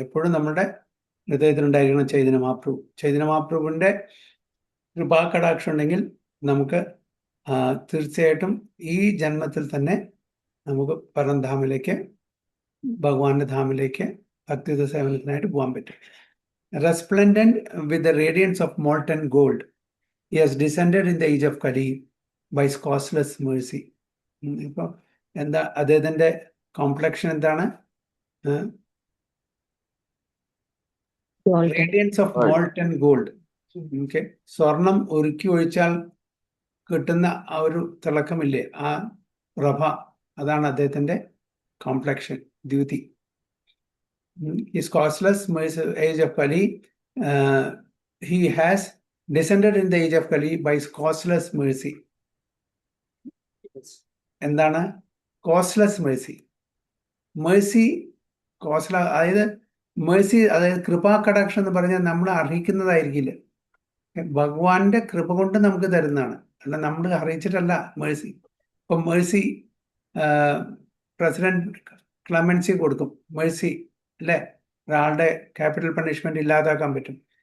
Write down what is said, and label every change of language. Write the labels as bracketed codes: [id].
[ml] എപ്പോഴും നമ്മുടെ ഹൃദയത്തിലുണ്ടായിരിക്കണം ചൈതന്യ മഹാപ്രഭു. ചൈതന്യ മഹാപ്രഭുവിന്റെ കൃപാകടാക്ഷം ഉണ്ടെങ്കിൽ നമുക്ക് തീർച്ചയായിട്ടും ഈ ജന്മത്തിൽ തന്നെ നമുക്ക് പരംധാമിലേക്ക്, ഭഗവാന്റെ ധാമിലേക്ക് ഭക്തിയുത സേവനത്തിനായിട്ട് പോകാൻ പറ്റും. [en] Resplendent with the radiance of molten gold, he has descended in the age of Kali by his causeless mercy. [ml] ഇപ്പോൾ എന്താ അദ്ദേഹത്തിന്റെ കോംപ്ലക്ഷൻ എന്താണ്? [en] Radiance of molten gold. [ml] Okay, സ്വർണം ഉരുക്കി ഒഴിച്ചാൽ കിട്ടുന്ന ആ ഒരു തിളക്കമില്ലേ, ആ പ്രഭ, അതാണ് അദ്ദേഹത്തിന്റെ complexion, Dutee. [en] His causeless age of Kali, he has descended in the age of Kali by his causeless mercy. [ml] എന്താണ് causeless mercy? Mercy, causeless, അതായത് mercy, അതായത് കൃപാകടാക്ഷം എന്ന് പറഞ്ഞാൽ നമ്മൾ അർഹിക്കുന്നതായിരിക്കില്ല. ഭഗവാന്റെ കൃപ കൊണ്ട് നമുക്ക് തരുന്നതാണ്, അല്ല നമ്മൾ അറിയിച്ചിട്ടല്ല മേഴ്സി. ഇപ്പൊ മേഴ്സി പ്രസിഡന്റ് ക്ലമൻസി കൊടുക്കും, മേഴ്സി അല്ലെ, ഒരാളുടെ ക്യാപിറ്റൽ പണിഷ്മെന്റ് ഇല്ലാതാക്കാൻ പറ്റും.